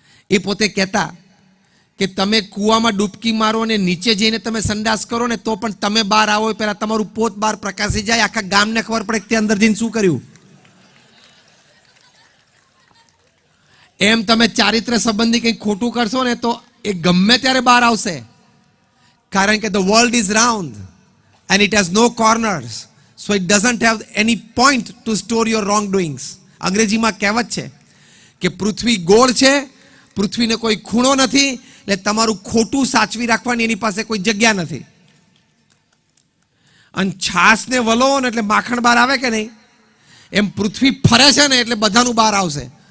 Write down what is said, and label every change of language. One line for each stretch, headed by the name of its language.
Gujarati: એ પોતે કહેતા કે તમે કૂવામાં ડૂબકી મારો અને નીચે જઈને તમે સંડાસ કરો ને તો પણ તમે બહાર આવો એ પહેલા તમારું પોત બહાર પ્રકાશી જાય, આખા ગામને ખબર પડે કે તે અંદર જઈને શું કર્યું. એમ તમે ચારિત્ર સંબંધી કંઈક ખોટું કરશો ને તો એ ગમે ત્યારે બહાર આવશે. કારણ કે
English: the world is round and it has no corners, so it doesn't have any point to store your wrongdoings.
Gujarati: અંગ્રેજીમાં કહેવત છે કે પૃથ્વી ગોળ છે, પૃથ્વીને કોઈ ખૂણો નથી, એટલે તમારું ખોટું સાચવી રાખવાની એની પાસે કોઈ જગ્યા નથી. અને છાસને વલો ને એટલે માખણ બહાર આવે કે નહીં, એમ પૃથ્વી ફરે છે ને એટલે બધાનું બહાર આવશે.